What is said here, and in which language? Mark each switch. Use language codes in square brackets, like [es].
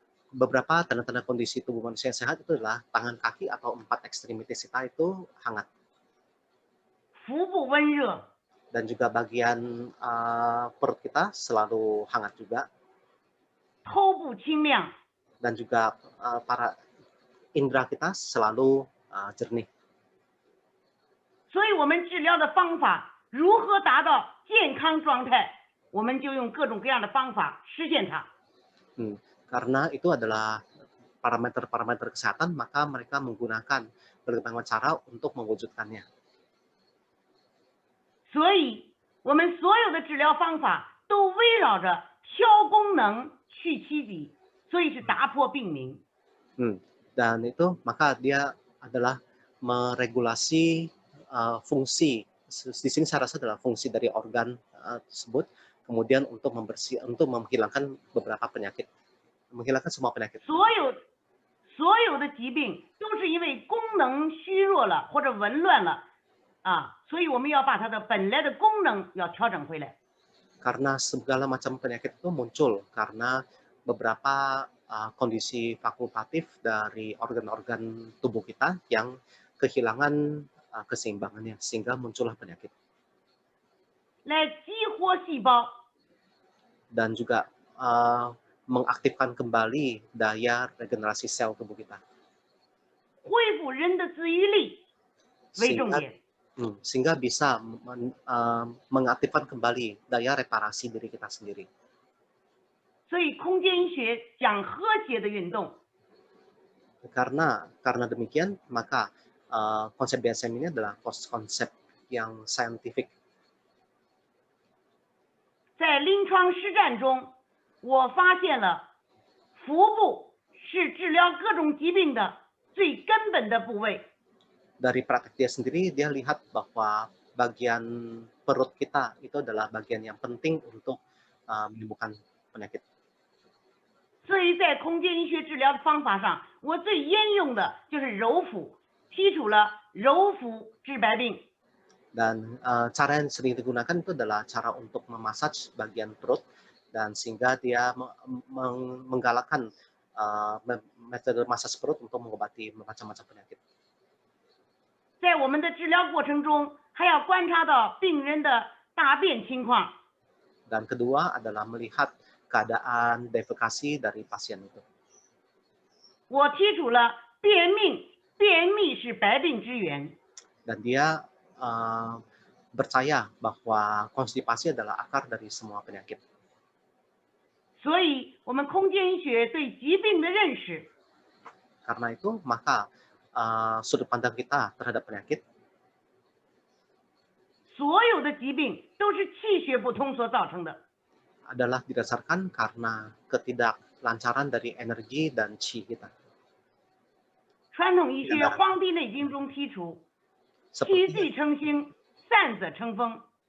[id] Beberapa tanda-tanda kondisi tubuh manusia yang sehat itu adalah tangan kaki atau 4 ekstremitas kita itu hangat [zh] 腹部温热， [id] dan juga bagian perut kita selalu hangat juga [zh] 头部清亮， [id] dan juga para indera kita selalu jernih. [zh] 所以我们治疗的方法如何达到健康状态，我们就用各种各样的方法实现它。 [id] Karena itu adalah parameter-parameter kesehatan, maka mereka menggunakan berbagai macam cara untuk mewujudkannya. [zh] 所以，我们所有的治疗方法都围绕着调功能、去其己，所以是打破病名。 [id] Dan itu maka dia adalah meregulasi fungsi. Di sini saya rasa adalah fungsi dari organ tersebut, kemudian untuk menghilangkan beberapa penyakit, menghilangkan semua penyakit. [zh] 所有的疾病都是因为功能虚弱了或者紊乱了所以我们要把它的本来的功能要调整回来。 [id] Karena segala macam penyakit itu muncul karena beberapa kondisi fakultatif dari organ-organ tubuh kita yang kehilangan keseimbangannya sehingga muncullah penyakit. [zh] 来激活细胞， [id] Dan juga mengaktifkan kembali daya regenerasi sel tubuh kita. [zh] 恢复人的自愈力为重点。 [id] Sehingga bisa mengaktifkan kembali daya reparasi diri kita sendiri. [zh] 所以空间医学讲和谐的运动， [id] Karena demikian, maka konsep BSM ini adalah konsep yang scientific. [zh] 在临床实战中，我发现了腹部是治疗各种疾病的最根本的部位。 [id] Dari praktek dia sendiri, dia lihat bahwa bagian perut kita itu adalah bagian yang penting untuk menyembuhkan penyakit. [zh] 所以在空间医学治疗的方法上，我最沿用的就是揉腹，提出了揉腹治百病。 [id] Dan cara yang sering digunakan itu adalah cara untuk memasaj bagian perut dan sehingga dia menggalakkan metode massage perut untuk mengobati macam-macam penyakit. [zh] 在我们的治疗过程中，还要观察到病人的大便情况。 [id] Dan kedua adalah melihat keadaan defekasi dari pasien itu. [zh] 我提出了便秘是百病之源。 [id] Dan dia percaya bahwa konstipasi adalah akar dari semua penyakit. [zh] 所以，我们空间医学对疾病的认识， [id] Karena itu, maka sudut pandang kita terhadap penyakit, [zh] 所有的疾病都是气血不通所造成的。 [id] adalah didasarkan karena ketidaklancaran dari energi dan qi kita. [zh] 传统医学《黄帝内经》中提出，气聚成形，散则成风。